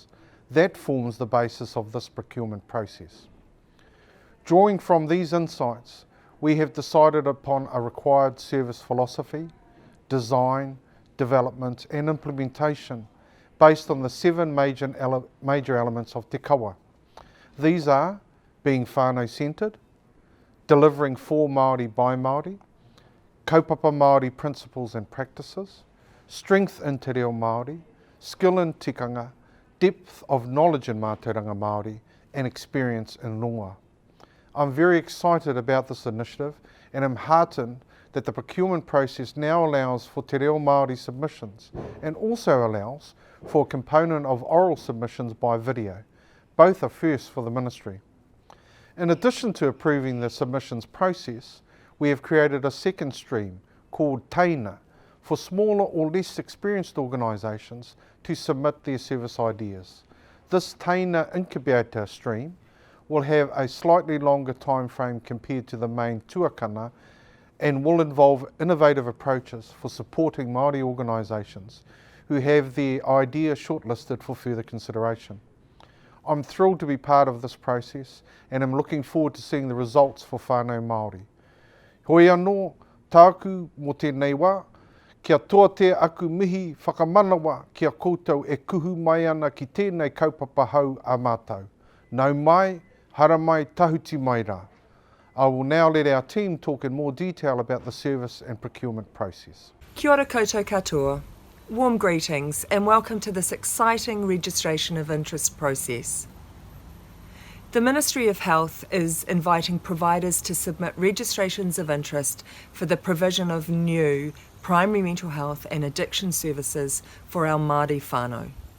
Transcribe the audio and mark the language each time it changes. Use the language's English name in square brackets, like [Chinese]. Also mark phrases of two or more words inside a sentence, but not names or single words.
[English] That forms the basis of this procurement process. Drawing from these insights, we have decided upon a required service philosophy, design, development and implementation based on the 7 major elements of [Māori] te kawa. [English] These are being whānau-centred, delivering for Māori by Māori, [Māori] kaupapa Māori [English] principles and practices, strength in [Māori] te reo Māori, [English] skill in tikanga, depth of knowledge in [Māori] mātauranga Māori, [English] and experience in rongoa. I'm very excited about this initiative and am heartened that the procurement process now allows for [Māori] te reo Māori [English] submissions and also allows for a component of oral submissions by video. Both are first for the Ministry. In addition to approving the submissions process, we have created a second stream called Teina for smaller or less experienced organisations to submit their service ideas. This Teina incubator stream will have a slightly longer time frame compared to the main tuakana and will involve innovative approaches for supporting Māori organisations who have their idea shortlisted for further consideration. I'm thrilled to be part of this process and am looking forward to seeing the results for [Māori] whānau Māori. Hoi anō, tāku mō tēnei wā, kia toa te aku mihi whakamanawa kia koutou e kuhu mai ana ki tēnei kaupapa hau a mātou. Nau mai, hara mai, tahuti mai rā. [English] I will now let our team talk in more detail about the service and procurement process. [Māori] Kia ora koutou katoa. [English] Warm greetings and welcome to this exciting registration of interest process. The Ministry of Health is inviting providers to submit registrations of interest for the provision of new primary mental health and addiction services for our Māori whānau.